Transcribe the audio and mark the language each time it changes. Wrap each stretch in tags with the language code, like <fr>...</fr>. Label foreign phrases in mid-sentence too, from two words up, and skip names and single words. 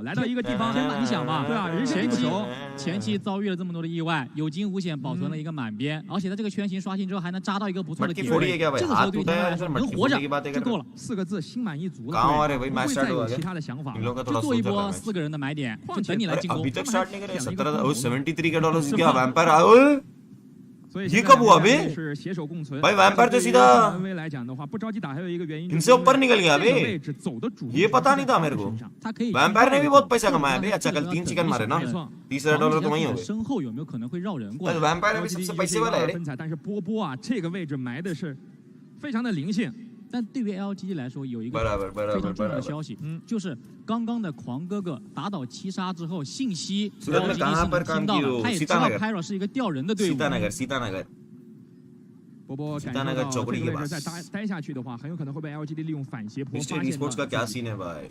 <zh>来到一个地方，你想吧，对吧？人生地不熟，前期遭遇了这么多的意外，有惊无险保存了一个满编，而且在这个圈型刷新之后还能扎到一个不错的点位，这个时候对他来说能活着就够了。 4个字，心满意足了，不会再有其他的想法，就做一波4个人的买点，就等你来进攻。</zh> <hi>ये कब हुआ बे? भाई वैम्पायर तो सीधा इनसे ऊपर निकल गया बे। ये पता नहीं था मेरे को। वैम्पायर ने भी बहुत पैसा कमाया बे। अच्छा कल 3 चिकन मारे ना, $30,000तो वहीं हो गए। वैम्पायर ने भी सबसे पैसे वाला है रे।</hi> <zh>但是波波啊，这个位置埋的是非常的灵性。但对于 LGD 来说，有一个非常重要的消息，就是刚刚的狂哥哥打倒7杀之后，信息 LGD 是听到了，他也知道 KARO 是一个吊人的队伍。波波感受到这个位置再待下去的话，很有可能会被 LGD 利用反斜坡发现的。</zh>